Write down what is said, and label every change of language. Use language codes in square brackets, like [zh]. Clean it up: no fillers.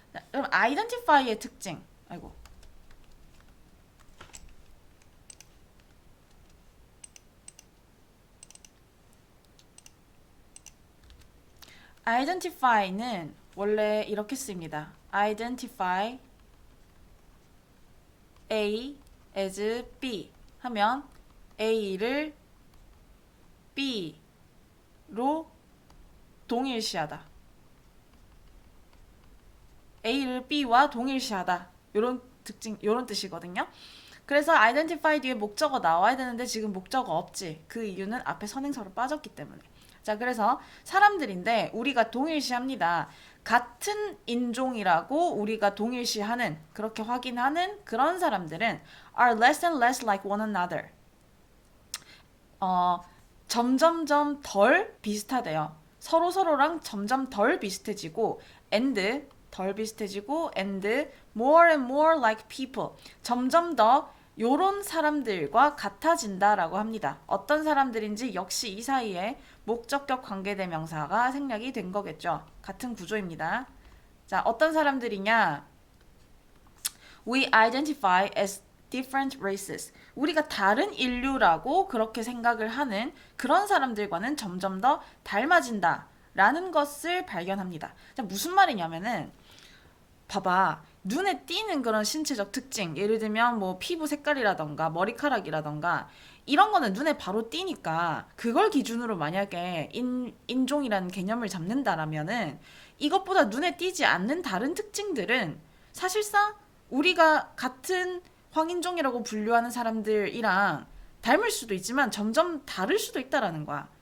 [ko] 그럼 identify의 특징. identify는 원래 이렇게 쓰입니다. identify A as B 하면 A를 B로 동일시하다. A를 B와 동일시하다. 요런 뜻이거든요. 그래서 identify 뒤에 목적어 나와야 되는데 지금 목적어 없지. 그 이유는 앞에 선행사로 빠졌기 때문에. 자, 그래서 사람들인데 우리가 동일시합니다. 같은 인종이라고 우리가 동일시하는, 그렇게 확인하는 그런 사람들은 [en] are less and less like one another. [ko] 점점점 덜 비슷하대요. 서로랑 점점 덜 비슷해지고 [en] and [ko] 덜 비슷해지고 [en] and more and more like people. [ko] 점점 더 요런 사람들과 같아진다라고 합니다. 어떤 사람들인지 역시 이 사이에 목적격 관계대명사가 생략이 된 거겠죠. 같은 구조입니다. 자, 어떤 사람들이냐? [en] We identify as different races. [ko] 우리가 다른 인류라고 그렇게 생각을 하는 그런 사람들과는 점점 더 닮아진다 라는 것을 발견합니다. 자, 무슨 말이냐면은 봐봐. 눈에 띄는 그런 신체적 특징, 예를 들면 뭐 피부 색깔이라던가 머리카락이라던가 이런 거는 눈에 바로 띄니까 그걸 기준으로 만약에 인종이라는 개념을 잡는다라면은 이것보다 눈에 띄지 않는 다른 특징들은 사실상 우리가 같은 황인종이라고 분류하는 사람들이랑 닮을 수도 있지만 점점 다를 수도 있다라는 거야.